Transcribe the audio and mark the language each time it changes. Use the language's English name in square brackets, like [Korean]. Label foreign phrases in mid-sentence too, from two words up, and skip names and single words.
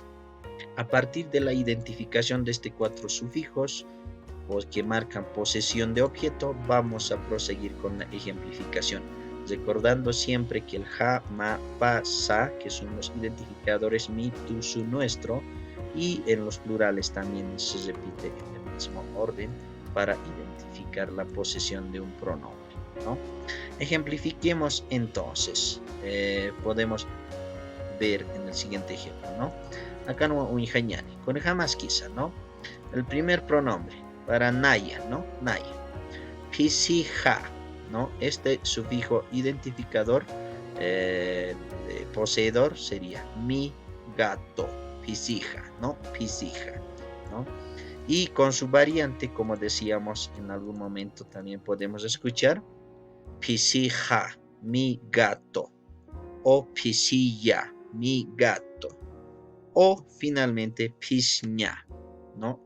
[Spanish] A partir de la identificación de estos cuatro sufijos, que marcan posesión de objeto, vamos a proseguir con la ejemplificación, recordando siempre que el ja, ma, pa, sa, que son los identificadores mi, tu, su, nuestro, y en los plurales también se repite en el mismo orden para identificar la posesión de un pronombre, ¿no? Ejemplifiquemos entonces. Podemos ver en el siguiente ejemplo, ¿no? Acá no un jañani, con jamás quizá, ¿no? El primer pronombre para Naya, ¿no? Naya. Pisija, ¿no? Este sufijo identificador poseedor sería mi gato, pisija, ¿no? Pisija, ¿no? Y con su variante, como decíamos en algún momento, también podemos escuchar pisija, mi gato, o pisilla, mi gato, o finalmente pisña, ¿no?